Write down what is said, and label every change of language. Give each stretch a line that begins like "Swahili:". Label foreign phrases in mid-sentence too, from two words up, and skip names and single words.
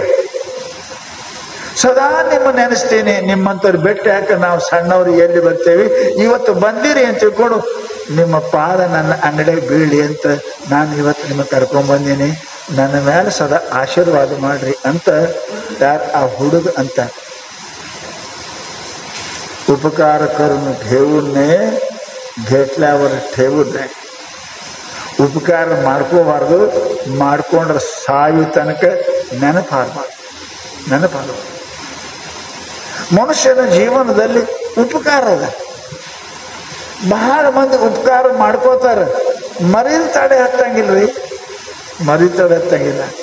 Kannada: ಸದಾ ನಿಮ್ಮ ನೆನೆಸ್ತೀನಿ, ನಿಮ್ಮಂಥವ್ರು ಭೇಟಿ ಹಾಕ ನಾವು ಸಣ್ಣವ್ರು ಎಲ್ಲಿ ಬರ್ತೇವೆ, ಇವತ್ತು ಬಂದಿರಿ ಅಂತ ತಿಳ್ಕೊಂಡು ನಿಮ್ಮ ಪಾದ ನನ್ನ ಅಂಗಡಿಗೆ ಬೀಳಿ ಅಂತ ನಾನು ಇವತ್ತು ನಿಮಗೆ ಕರ್ಕೊಂಡ್ಬಂದೀನಿ. ನನ್ನ ಮೇಲೆ ಸದಾ ಆಶೀರ್ವಾದ ಮಾಡ್ರಿ ಅಂತ ಯಾರು ಆ ಹುಡುಗ ಅಂತ.
Marathi: उपकार करून ठेवू नये, घेतल्यावर ठेवू नये.
Kannada: ಉಪಕಾರ ಮಾಡ್ಕೋಬಾರ್ದು, ಮಾಡ್ಕೊಂಡ್ರೆ ಸಾಯು ತನಕ ನೆನಪಾಗಬಾರ್ದು. ಮನುಷ್ಯನ ಜೀವನದಲ್ಲಿ ಉಪಕಾರ ಅದ. ಬಹಳ ಮಂದಿ ಉಪಕಾರ ಮಾಡ್ಕೋತಾರೆ, ಮರಿದ ತಡೆ ಹತ್ತಂಗಿಲ್ರಿ, ಮರಿತಡೆ ಹತ್ತಂಗಿಲ್ಲ.